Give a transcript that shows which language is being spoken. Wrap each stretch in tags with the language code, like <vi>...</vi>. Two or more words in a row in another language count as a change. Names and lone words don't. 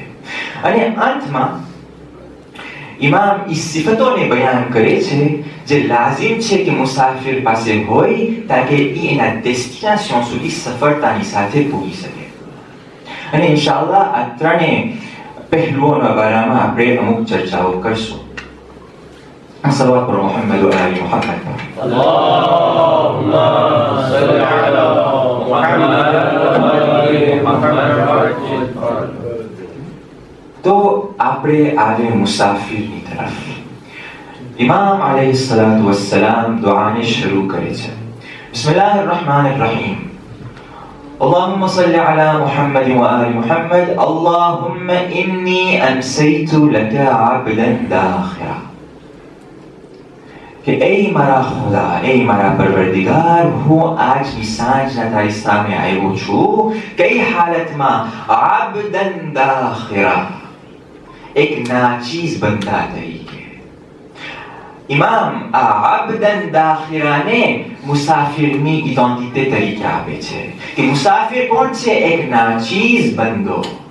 <gu>અને અંતમાં ઇમામ ઈ સિફતોને બયાન કરે છે જે લાઝિમ છે કે મુસાફિર પાસે હોય તાકે ઈ એના ડેસ્ટિનેશન સુધી સફળતાની સાથે પહોંચી શકે. અને ઇન્શાઅલ્લાહ આ ત્રણેય પહેલુઓના બારામાં આપણે અમુક ચર્ચાઓ કરશું.</gu> <ar>صلى الله على محمد وآل محمد. اللهم صل على محمد وآل محمد وعجل فرجهم.</ar> <gu>તો આપણે આવે મુસાફિરની તરફ. ઇમામ</gu> <ar>عليه الصلاة والسلام</ar> <gu>દુઆને શરૂ કરે છે.</gu> <ar>بسم الله الرحمن الرحيم. اللهم صل على محمد وآل محمد اللهم إني أمسيت لك عبدا داخرا</ar> <gu>કે એ મારા ખુદા એ મારા પરવરદિગાર હું આજની સાંજના તારી સામે આવ્યો છું કઈ હાલતમાં</gu> <ar>عبدا داخرا</ar> <gu>એક નાચીઝ બંદા તરીકે ઇમામ આ</gu> <ar>عبدا داخرا</ar> <gu>મુસાફિરની ઇડેન્ટિટી તરીકે આપે છે કે મુસાફિર કોણ છે એક નાચીઝ બંદો</gu>